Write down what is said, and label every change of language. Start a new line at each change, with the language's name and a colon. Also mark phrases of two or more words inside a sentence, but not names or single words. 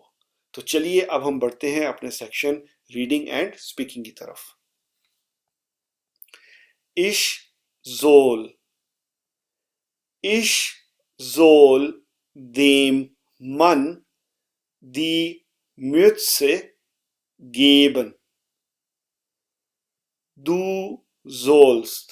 Urdu: تو چلیے اب ہم بڑھتے ہیں اپنے
English: section reading and speaking
Urdu: کی طرف۔
German: Ich soll. Ich soll dem Mann die Mütze geben. Du sollst.